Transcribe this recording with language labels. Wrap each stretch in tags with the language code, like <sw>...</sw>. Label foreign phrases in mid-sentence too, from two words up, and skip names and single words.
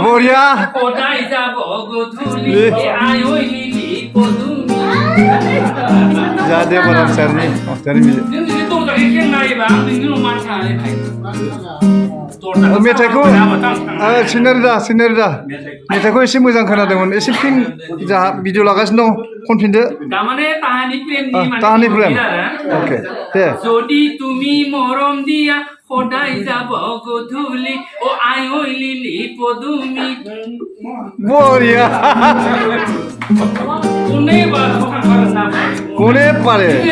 <brx>बरिया जादे बराम सरनि मेथाइखौ सिनारिदा मेथाइखौ एसे मोजां खोनादोंमोन एसे फिन जा भिडिअ लागासिनो दं खनफिनदो ताहानि प्रेम अके दे</brx> <as>যদি তুমি মরম দিয়া সদায় যাব গধূলি ও আই ঐ লিলি পদুমি বরিয়া কোনে কোনে পারে</as>